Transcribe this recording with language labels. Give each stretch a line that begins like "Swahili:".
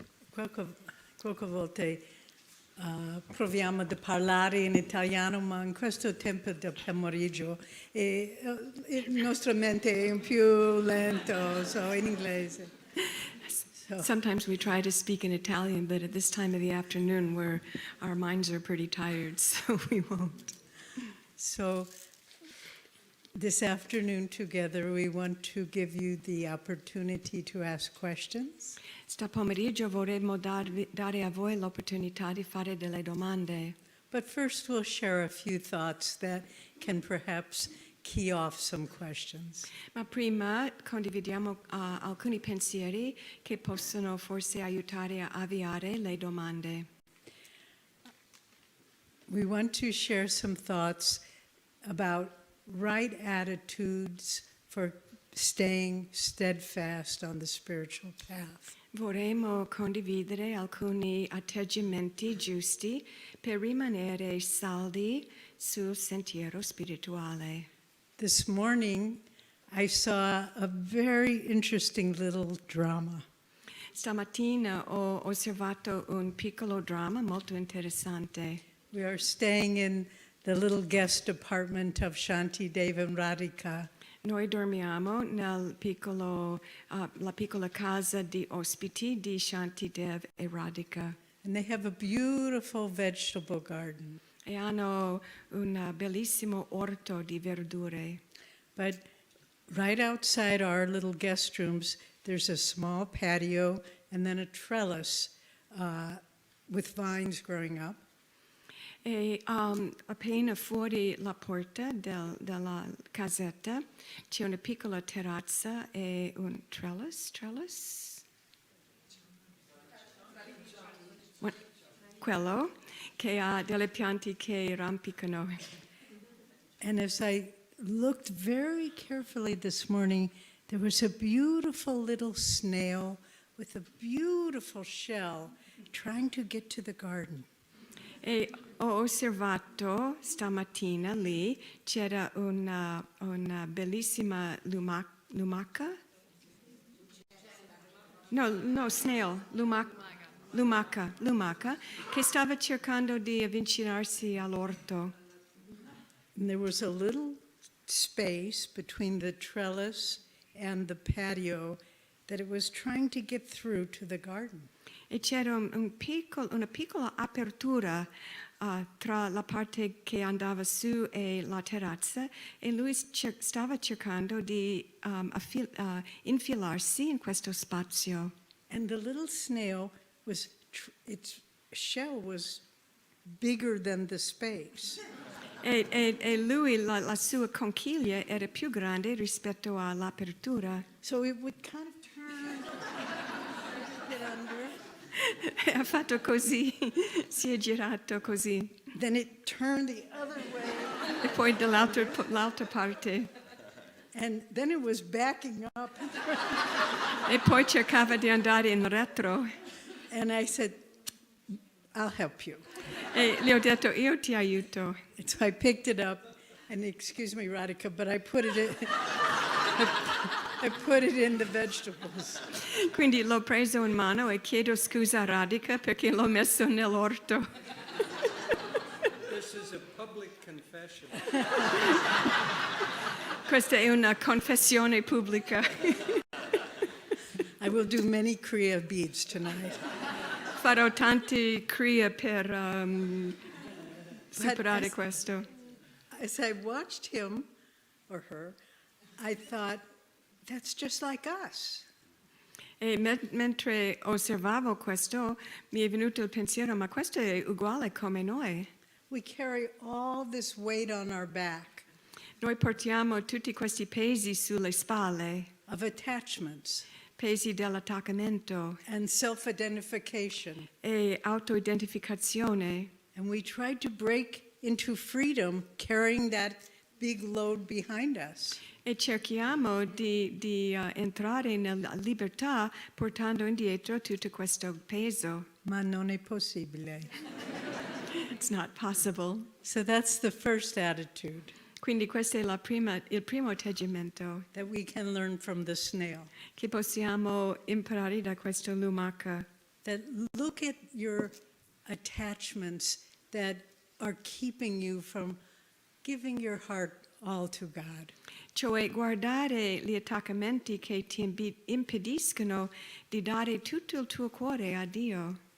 Italian: Qualche volte proviamo a parlare in italiano, ma in questo tempo del pomeriggio la nostra mente è più lento,
English: so
Italian: in inglese.
English: Sometimes we try to speak in Italian, but at this time of the afternoon, our minds are pretty tired, so we won't. So this afternoon together, we want to give you the opportunity to ask questions.
Italian: Sta pomeriggio vorremmo dare a voi l'opportunità di fare delle domande.
English: But first we'll share a few thoughts that can perhaps key off some questions.
Italian: Ma prima condividiamo alcuni pensieri che possono forse aiutare a avviare le domande.
English: We want to share some thoughts about right attitudes for staying steadfast on the spiritual path.
Italian: Vorremmo condividere alcuni atteggiamenti giusti per rimanere saldi sul sentiero spirituale.
English: This morning, I saw a very interesting little drama.
Italian: Stamattina ho osservato un piccolo dramma molto interessante.
English: We are staying in the little guest apartment of 𝗏𝗏𝗢𝗏 Radhika.
Italian: Noi dormiamo nel la piccola casa di ospiti di 𝗏𝗏𝗢𝗏 e Radhika.
English: And they have a beautiful vegetable garden.
Italian: E hanno un bellissimo orto di verdure.
English: But right outside our little guest rooms, there's a small patio and then a trellis with vines growing up.
Italian: E appena fuori la porta della casetta c'è una piccola terrazza e un trellis? Quello che ha delle piante che rampicano.
English: And as I looked very carefully this morning, there was a beautiful little snail with a beautiful shell trying to get to the garden.
Italian: E ho osservato stamattina lì c'era una bellissima lumaca? No, snail, lumaca, che stava cercando di avvicinarsi all'orto.
English: And there was a little space between the trellis and the patio that it was trying to get through to the garden.
Italian: E c'era una piccola apertura tra la parte che andava su e la terrazza e lui stava cercando di infilarsi in questo spazio.
English: And the little snail its shell was bigger than the space.
Italian: E lui, la sua conchiglia era più grande rispetto all'apertura.
English: So it would kind of turn it under.
Italian: Ha fatto così, si è girato così.
English: Then it turned the other way.
Italian: E poi dall'altra parte.
English: And then it was backing up.
Italian: E poi cercava di andare in retro.
English: And I said, I'll help you.
Italian: E gli ho detto, io ti aiuto.
English: And so I picked it up, and excuse me, Radhika, but I put it in the vegetables.
Italian: Quindi l'ho preso in mano e chiedo scusa a Radhika perché l'ho messo nell'orto.
English: This is a public confession.
Italian: Questa è una confessione pubblica.
English: I will do many Kriya beads tonight.
Italian: Farò tanti kriya per superare questo.
English: As I watched him or her, I thought, that's just like us.
Italian: E mentre osservavo questo, mi è venuto il pensiero, ma questo è uguale come noi.
English: We carry all this weight on our back
Italian: Noi portiamo tutti questi pesi sulle spalle,
English: of attachments
Italian: pesi dell'attaccamento
English: and self-identification.
Italian: e autoidentificazione.
English: And we try to break into freedom carrying that big load behind us.
Italian: E cerchiamo di entrare nella libertà portando indietro tutto questo peso. Ma non è possibile.
English: It's not possible. So that's the first attitude
Italian: Quindi questo è il primo atteggiamento
English: that we can learn from the snail.
Italian: che possiamo imparare da questo lumaca.
English: That look at your attachments that are keeping you from giving your heart all to God.
Italian: Cioè guardare gli attaccamenti che ti impediscono di dare tutto il tuo cuore a Dio.